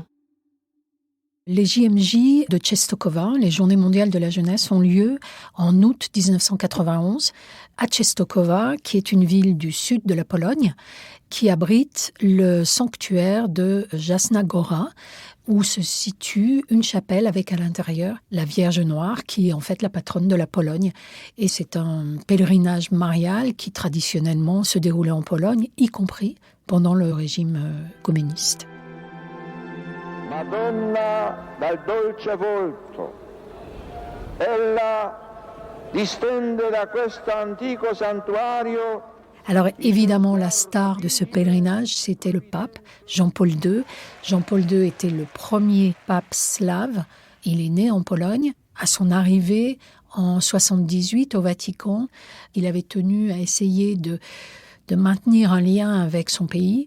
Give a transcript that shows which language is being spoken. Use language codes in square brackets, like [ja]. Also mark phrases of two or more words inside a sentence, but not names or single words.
[fr] Les JMJ de Częstochowa, les Journées mondiales de la jeunesse, ont lieu en août 1991 à Częstochowa, qui est une ville du sud de la Pologne, qui abrite le sanctuaire de Jasna Góra, où se situe une chapelle avec à l'intérieur la Vierge Noire, qui est en fait la patronne de la Pologne. Et c'est un pèlerinage marial qui traditionnellement se déroulait en Pologne, y compris pendant le régime communiste. [it] Madonna dal dolce volto, ella distende da questo antico santuario. [fr] Alors évidemment, la star de ce pèlerinage, c'était le pape Jean-Paul II. Jean-Paul II était le premier pape slave. Il est né en Pologne. À son arrivée en 1978 au Vatican, il avait tenu à essayer de maintenir un lien avec son pays.